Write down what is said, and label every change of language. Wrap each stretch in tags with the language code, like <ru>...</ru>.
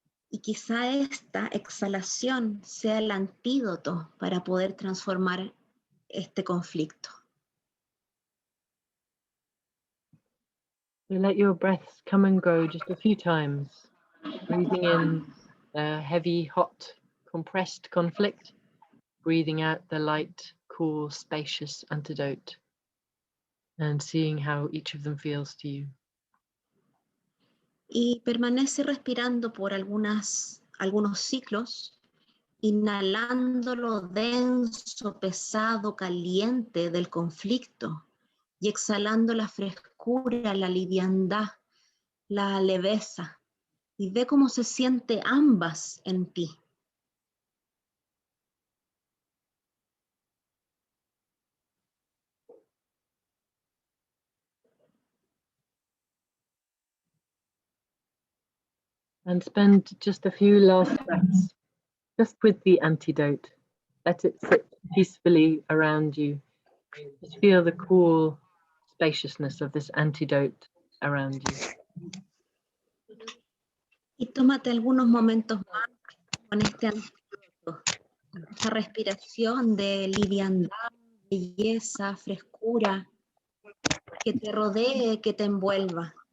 <es>Y quizá esta exhalación sea el antídoto para poder transformar este conflicto.</es> <en>So let your breaths come and go just a few times, breathing in the heavy, hot, compressed conflict, breathing out the light, cool, spacious antidote, and seeing how each of them feels to you.</en> <es>Y permanece respirando por algunos ciclos, inhalando lo denso, pesado, caliente del conflicto y exhalando la frescura, la liviandad, la leveza. Y ve cómo se siente ambas en ti.</es> <en>And spend just a few last breaths just with the antidote. Let it sit peacefully around you. Just feel the cool spaciousness of this antidote around you.</en> <es>Y tómate algunos momentos más con este antídoto, esta respiración de liviandad, belleza, frescura, que te rodee, que te envuelva.</es>